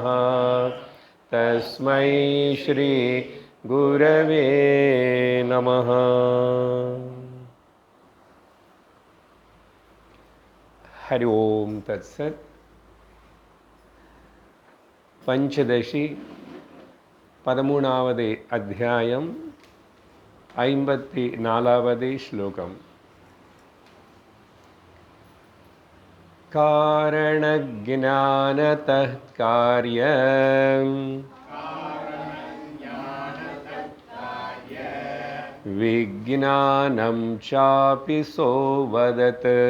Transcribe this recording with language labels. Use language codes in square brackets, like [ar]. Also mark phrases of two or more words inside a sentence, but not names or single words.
[sa] तस्मै श्री गुरवे नमः। हरि ओम तत्सत्। [ta] पंचदशी 13வது அத்தியாயம் 54வது ஸ்லோகம். [sa] कारणज्ञानतः कार्यं विज्ञानं चापि सोवदत्।